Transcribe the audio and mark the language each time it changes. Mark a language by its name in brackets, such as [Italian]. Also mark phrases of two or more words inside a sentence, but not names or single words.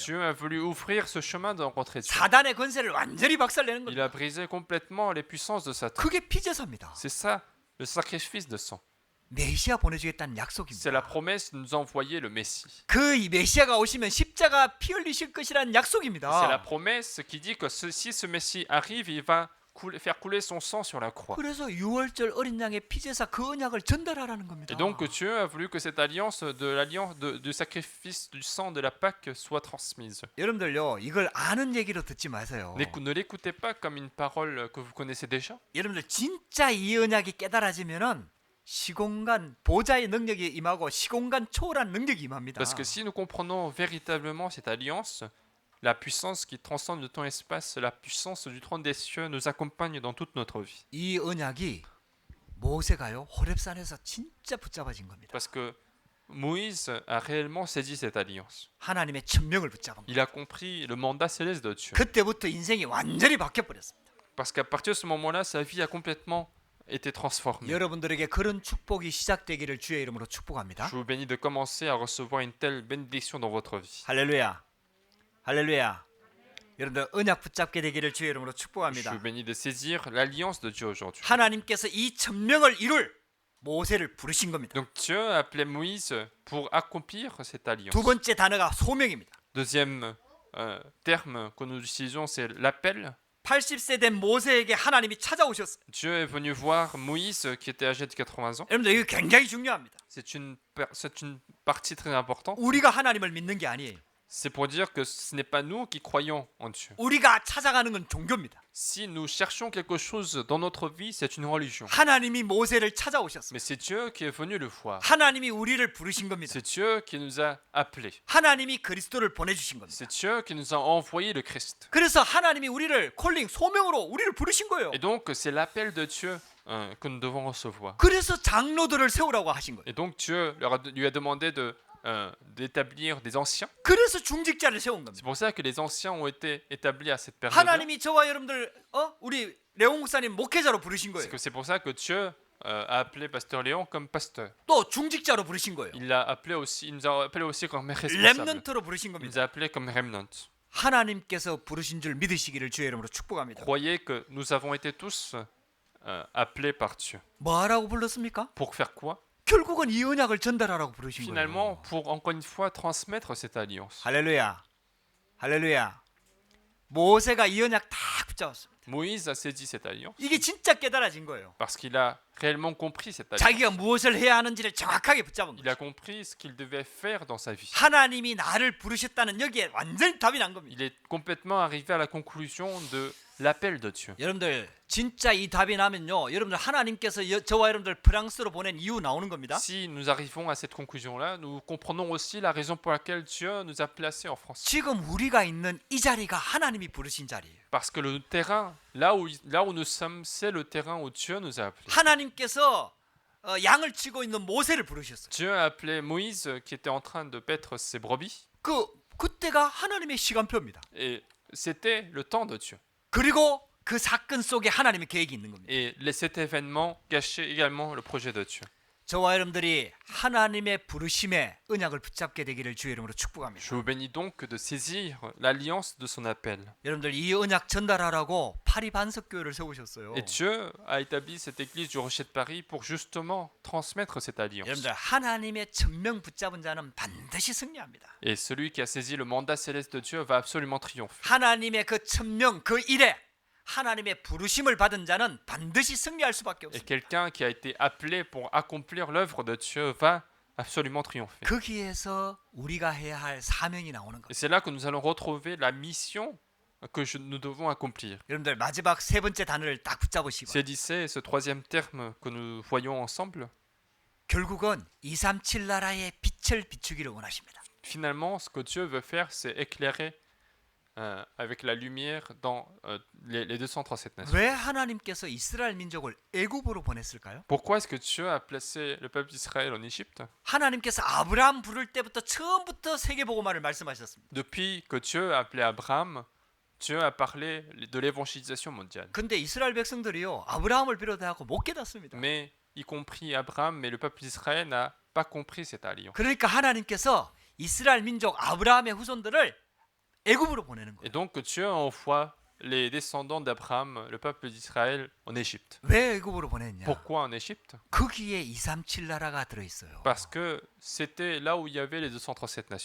[French] Dieu a voulu ouvrir ce chemin de rencontrer Dieu. [Korean] 사단의 권세를 완전히 박살내는 [French] Il [Korean] 겁니다. [French] a brisé complètement les puissances de Satan. [Korean] 그게 피제사입니다. [French] C'est ça, le sacrifice de sang. [Korean] 메시아 보내주겠다는 [French] C'est [Korean] 약속입니다. [French] la promesse de nous envoyer le Messie. [Korean] 그 이 메시아가 오시면 십자가 피 흘리실 것이라는 [French] C'est la [Korean] 약속입니다. [French] promesse qui dit que si ce Messie arrive, il va faire couler son sang sur la croix. [Korean] 그래서 6월절 어린 양의 피제사 그 언약을 전달하라는 겁니다. [French] Et donc Dieu a voulu que cette alliance du sacrifice du sang de la Pâque soit transmise. [Korean] 여러분들요, 이걸 아는 얘기로 듣지 마세요. [French] Ne l'écoutez pas comme une parole que vous connaissez déjà. [Korean] 여러분들, 진짜 이 언약이 깨달아지면은 시공간 보좌의 능력이 임하고 시공간 초월한 능력이 임합니다. [French] Parce que si nous comprenons véritablement cette alliance, la puissance qui transcende le temps et l'espace, la puissance du trône des cieux nous accompagne dans toute notre vie. [Korean] 이 언약이 모세가요, 호렙산에서 진짜 붙잡아진 겁니다. [French] Parce que Moïse a réellement saisi cette alliance. [Korean] 하나님의 천명을 붙잡은 거예요. [French] Il a compris le mandat céleste de Dieu. [Korean] 그때부터 인생이 완전히 바뀌어 버렸습니다. [French] Parce qu'à partir de ce moment-là, sa vie a complètement été transformée. [Korean] 여러분들에게 그런 축복이 시작되기를 주의 이름으로 축복합니다. [French] Je vous bénis de commencer à recevoir une telle bénédiction dans votre vie. [Korean] 할렐루야. 할렐루야. 여러분들 언약 붙잡게 되기를 주의 이름으로 [French] Je [Korean] 축복합니다. [French] vous bénis de saisir l'alliance de Dieu aujourd'hui. [Korean] 하나님께서 이 천명을 이룰 모세를 부르신 겁니다. [French] Donc Dieu a appelé Moïse pour accomplir cette alliance. [Korean] 두 번째 단어가 소명입니다. [French] Deuxième terme que nous utilisons, c'est l'appel. [Korean] 80세 된 모세에게 하나님이 찾아오셨어요. [French] Dieu est venu voir Moïse qui était âgé de 80 ans. [Korean] 여러분들 이거 굉장히 중요합니다. [French] C'est une partie très importante. [Korean] 우리가 하나님을 믿는 게 아니에요. [French] C'est pour dire que ce n'est pas nous qui croyons en Dieu. [Korean] 우리가 찾아가는 건 종교입니다. [French] Si nous cherchons quelque chose dans notre vie, c'est une religion. [Korean] 하나님이 모세를 찾아오셨어요. [French] Mais c'est Dieu qui est venu le voir. [Korean] 하나님이 우리를 부르신 겁니다. [French] C'est Dieu qui nous a appelés. [Korean] 하나님이 그리스도를 보내주신 겁니다. [French] C'est Dieu qui nous a envoyé le Christ. [Korean] 그래서 하나님이 우리를 콜링 소명으로 우리를 부르신 거예요. [French] Et donc, c'est l'appel de Dieu que nous devons recevoir. [Korean] 그래서 장로들을 세우라고 하신 거예요. [French] Et donc, Dieu lui a demandé d'établir des anciens. [Korean] 그래서 중직자를 세운 겁니다. [French] C'est pour ça que les anciens ont été établis à cette période. [Korean] 하나님이 저와 여러분들 우리 레옹 목사님 목회자로 부르신 거예요. [French] C'est pour ça que Dieu a appelé Pasteur Léon comme pasteur. [Korean] 또 중직자로 부르신 거예요. [French] Il nous a appelé aussi comme responsable. [Korean] 렘넌트로 부르신 [French] Il [Korean] 겁니다. [French] nous a appelés comme remnant. [Korean] 하나님께서 부르신 줄 믿으시기를 주의 이름으로 축복합니다. [French] Croyez que nous avons été tous appelés par Dieu. [Korean] 뭐하라고 불렀습니까? [French] Pour faire quoi? [Korean] 결국은 이 언약을 전달하라고 부르신 거예요. [French] Finalement, pour encore une fois transmettre cette alliance. [Korean] 할렐루야. 할렐루야. 모세가 이 언약 다 붙잡았습니다. [French] Moïse a saisi cette alliance [Korean] 이게 진짜 깨달아진 거예요. [French] parce qu'il a réellement compris cette alliance. [Korean] 자기가 무엇을 해야 하는지를 정확하게 붙잡은 [French] Il [Korean] 거예요. [French] a compris ce qu'il devait faire dans sa vie. [Korean] 하나님이 나를 부르셨다는 여기에 완전히 답이 난 겁니다. [French] Il est complètement arrivé à la conclusion de l'appel de Dieu. [Korean] 여러분들 진짜 이 답이 나면요, 여러분들 하나님께서 저와 여러분들 프랑스로 보낸 이유 나오는 겁니다. [French] Si nous arrivons à cette conclusion-là, nous comprenons aussi la raison pour laquelle Dieu nous a placés en France. [Korean] 지금 우리가 있는 이 자리가 하나님이 부르신 자리예요. [French] Parce que le terrain, là où nous sommes, c'est le terrain où Dieu nous a appelés. [Korean] 하나님께서 양을 치고 있는 모세를 부르셨어요. [French] Dieu a appelé Moïse qui était en train de paître ses brebis. [Korean] 그때가 하나님의 시간표입니다. [French] Et c'était le temps de Dieu. [Korean] 그리고 그 사건 속에 하나님의 계획이 있는 겁니다. [French] Et cet événement cachait également le projet de Dieu. [Korean] 저와 여러분들이 하나님의 부르심에 언약을 붙잡게 되기를 주의 이름으로 축복합니다. [French] Je vous bénis donc de saisir l'alliance de son appel. [Korean] 여러분들 이 언약 전달하라고 파리 반석교회를 세우셨어요. [French] Et Dieu a établi cette église du Rocher de Paris pour justement transmettre cette alliance. [Korean] 여러분들 하나님의 천명 붙잡은 자는 반드시 승리합니다. [French] Et celui qui a saisi le mandat céleste de Dieu va absolument triompher. [Korean] 하나님의 그 천명 그 일에 하나님의 부르심을 받은 자는 반드시 승리할 수밖에 [French] Et [Korean] 없습니다. [French] quelqu'un qui a été appelé pour accomplir l'œuvre de Dieu va absolument triompher. [Korean] 거기에서 우리가 해야 할 사명이 나오는 [French] Et [Korean] 거예요. [French] c'est là que nous allons retrouver la mission que nous devons accomplir. [Korean] 여러분들 마지막 세 번째 단어를 딱 붙잡으시고 [French] Saisissez ce troisième terme que nous voyons ensemble. [Korean] 결국은 237 나라의 빛을 비추기를 원하십니다. [French] Finalement, ce que Dieu veut faire, c'est éclairer avec la lumière dans les 237 nations. [Korean] 왜 하나님께서 이스라엘 민족을 애굽으로 보냈을까요? [French] Pourquoi est-ce que Dieu a placé le peuple d'Israël en Égypte? [Korean] 하나님께서 아브라함 부를 때부터 처음부터 세계복음화를 말씀하셨습니다. [French] Depuis que Dieu a appelé Abraham, Dieu a parlé de l'évangélisation mondiale. [Korean] 근데 이스라엘 백성들이요, 아브라함을 비롯해서 못 깨닫습니다. [French] Mais y compris Abraham, mais le peuple d'Israël n'a pas compris cette alliance. [Korean] 그러니까 하나님께서 이스라엘 민족 아브라함의 후손들을 애굽으로 보내는 [French] Et [Korean] 거예요. [French] donc Dieu envoie les descendants d'Abraham, le peuple d'Israël, en Égypte. [Korean] 왜 애굽으로 보냈냐? [French] Pourquoi en Égypte? [Korean] 거기에 237 나라가 들어 있어요. [French] Parce que c'était là où il y avait les 237 nations.